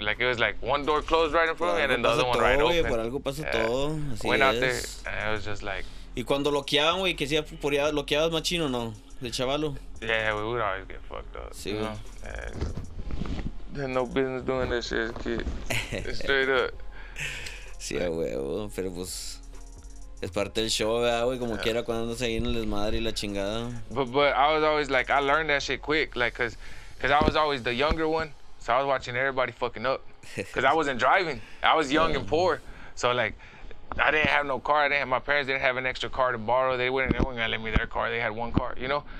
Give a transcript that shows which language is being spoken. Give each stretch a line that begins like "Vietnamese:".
English: Like, it was like one door closed right in front of me, and then the other one right open.
Spanish: Por algo pasa todo. Así
English: went out there, and it was just like...
Spanish: Y cuando loqueaban, güey, que sí, loqueabas machino, ¿no? De chavalo.
English: Yeah, we would always get fucked up.
Spanish: Sí,
English: you know? They had no business doing that shit as a kid. Straight up.
Spanish: Sí, huevo, pero pues es parte del show, ¿verdad, güey? Como quiera cuando andas ahí en el desmadre y la chingada.
English: But I was always like, I learned that shit quick, like, cause I was always the younger one, so I was watching everybody fucking up. Cause I wasn't driving. I was young and poor, so like, I didn't have no car. My parents didn't have an extra car to borrow. They weren't gonna let me their car. They had one car, you know.